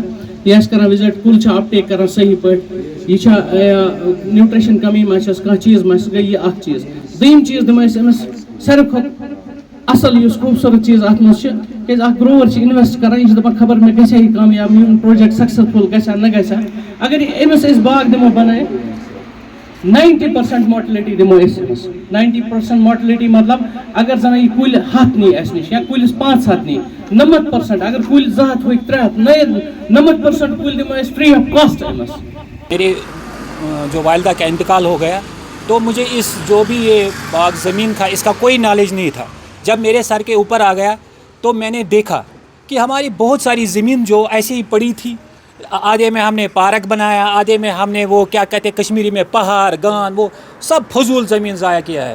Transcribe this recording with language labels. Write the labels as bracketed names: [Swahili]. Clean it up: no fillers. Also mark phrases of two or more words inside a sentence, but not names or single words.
[Kashmiri] یہ آسہِ کران وِزٹ کُل چھا اپٹیک کران صحیح پٲٹھۍ یہ چھا نیوٹریشن کمی ما چھس کانٛہہ چیٖز ما چھس گٔے یہ اکھ چیٖز دوٚیِم چیٖز دِمو أسۍ أمِس ساروی کھۄتہٕ اصل یُس خوٗبصوٗرت چیٖز اتھ منٛز چھِ کیازِ اکھ گروور چھِ اِنویسٹ کران یہِ چھِ دپان خبر مےٚ گژھِ یہِ کامیاب میون [English] project successful [Kashmiri] گژھِ نہ گژھِ اگر أمِس أسۍ باغ دِمو بنٲیِتھ 90% ماٹلٹی دِمو أسۍ أمِس 90% ماٹلٹی مطلب اگر زن یہِ کُلۍ 100 نی اسہِ نِش یا کُلِس 500 نی 90% اگر کُلۍ 200 ہوٚکھ 300 90% کُلۍ دِمو أسۍ [English] free of cost [Kashmiri] أمِس. [Urdu] میرے جو والدہ کا انتقال ہو گیا تو مجھے اس جو بھی یہ باغ زمین تھا اس کا کوئی نالج نہیں تھا. جب میرے سر کے اوپر آ گیا تو میں نے دیکھا کہ ہماری بہت ساری زمین جو ایسے ہی پڑی تھی آدھے میں ہم نے پارک بنایا آدھے میں ہم نے وہ کیا کہتے ہیں کشمیری میں پہاڑ گان وہ سب فضول زمین ضائع کیا ہے.